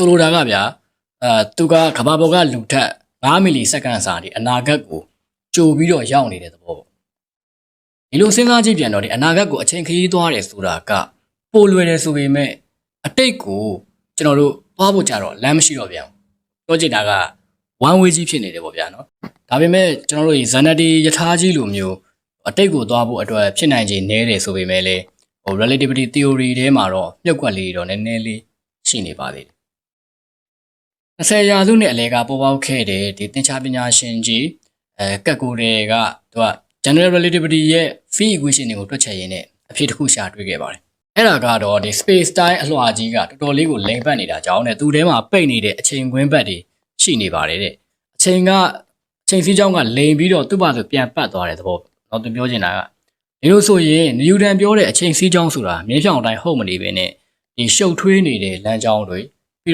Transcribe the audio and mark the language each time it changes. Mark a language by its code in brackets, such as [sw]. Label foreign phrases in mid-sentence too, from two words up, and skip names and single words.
[my] လိုတာကဗျသူကကမ္ဘာပေါ်ကလူထက်9မီလီစက္ကန့်စာဒီအနာဂတ်ကိုကြိုပြီးတော့ရောက်နေတဲ့သဘော ပေါ့ဒီလိုစဉ်းစားကြည့်ပြန်တော့ဒီအနာဂတ်ကိုအချိန်ခရီးသွားတယ်ဆိုတာကပိုလွယ်တယ်ဆိုပေမဲ့အတိတ်ကိုကျွန်တော်တို့သွားဖို့ကြတော့လမ်းမရှိတော့ပြန်ဘူးပြောချင်တာက [en] one way [my] ကြီးဖြစ်နေတယ်ပေါ့ဗျာနော်ဒါပေမဲ့ကျွန်တော်တို့ဒီဇန်နတီယထာကြီးလိုမျိုးအတိတ်ကိုသွားဖို့အတွက်ဖြစ်နိုင်ခြေနည်းတယ်ဆိုပေမဲ့လေ [en] relativity theory [my] ထဲမှာတော့မြုပ်ကွက်လေးတော့နည်းနည်းလေးရှိနေပါသေးတယ် 20ရာစုနှစ်အလယ်ကပေါ်ပေါက်ခဲ့တဲ့ဒီသင်္ချာပညာရှင်ကြီးကက်ကိုတွေကသူက [en] general relativity [my] ရဲ့ [en] field equation [my] တွေကိုတွက်ချက်ရင်းနဲ့အဖြေတစ်ခုရှာတွေ့ခဲ့ပါတယ်အဲ့ဒါကတော့ဒီ [en] space time [my] အလွှာကြီးကတော်တော်လေးကိုလိမ်ပတ်နေတာကြောင့်နဲ့သူ့ထဲမှာပိတ်နေတဲ့အချိန်ကွင်းပတ်တွေရှိနေပါတယ်တဲ့အချိန်စီးကြောင်းကလိမ်ပြီးတော့သူ့ဘာဆိုပြန်ပတ်သွားတဲ့သဘောတော့သူပြောချင်တာကဒီလိုဆိုရင်နျူတန်ပြောတဲ့အချိန်စီးကြောင်းဆိုတာမြင်းဖြောင်တိုင်းဟုတ်မနေပဲနဲ့ဒီရှုပ်ထွေးနေတဲ့လမ်းကြောင်းတွေပြီး